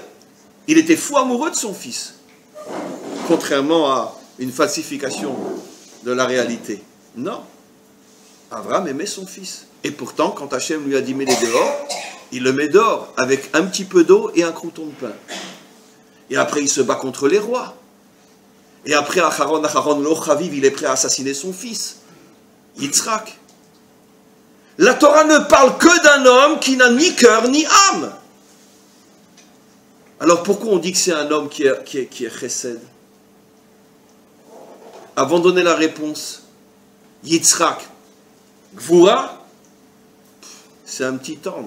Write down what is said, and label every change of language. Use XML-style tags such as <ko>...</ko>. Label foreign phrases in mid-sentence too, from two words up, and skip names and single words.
<fr>Il était fou amoureux de son fils. Contrairement à une falsification de la réalité. Non. Abraham aimait son fils. Et pourtant, quand Hachem lui a dit, mets-les dehors, il le met dehors avec un petit peu d'eau et un crouton de pain. Et après, il se bat contre les rois. Et après,</fr> <he>אחרון לא חביב,</he> <fr>il est prêt à assassiner son fils, Yitzhak. La Torah ne parle que d'un homme qui n'a ni cœur ni âme. Alors pourquoi on dit que c'est un homme qui est chesed? Avant de donner la réponse, Yitzhak, Gvura, c'est un petit tendre.</fr>